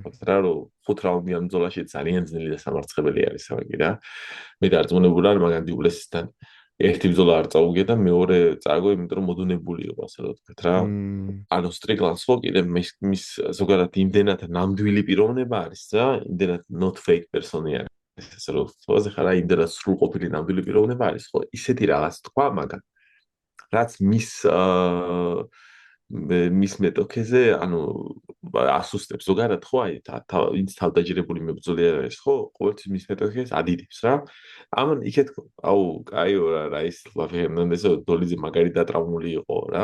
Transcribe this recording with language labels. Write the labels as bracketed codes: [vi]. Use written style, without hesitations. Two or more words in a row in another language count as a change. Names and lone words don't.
[ka] ვთქვათ რა რომ 5 რაუნდიან ბრძოლაში ძალიან ძნელი და სამარცხებელი არის სამაგი რა მე დარწმუნებული ვარ მაგან დიულესისთან ერთი ბრძოლა არ წაუგე და მეორე წააგო იმიტომ რომ მოდუნებული იყო ასე რომ ვთქვათ რა ანუ სტრიკლანდს ხო კიდე მის ზოგადად იმდენად ნამდვილი პიროვნება არის რა იმდენად [en] not fake person- [ka] ი არის ესე რომ თვაზე ხარ იმდენად სრულყოფილი ნამდვილი პიროვნება არის ხო ისეთი რაღაც თქვა მაგან რაც მის მეტოქეზე ანუ ასუსტებს ზოგადად ხო აი ის თავდაჯერებული მებრძოლი არის ხო ყოველთვის მის მეტოქეს ადიდებს რა ამან იქეთ აუ კაიო რა ის ლავი ჰერნანდესო დოლიძე მაგარი დატრაუმული იყო რა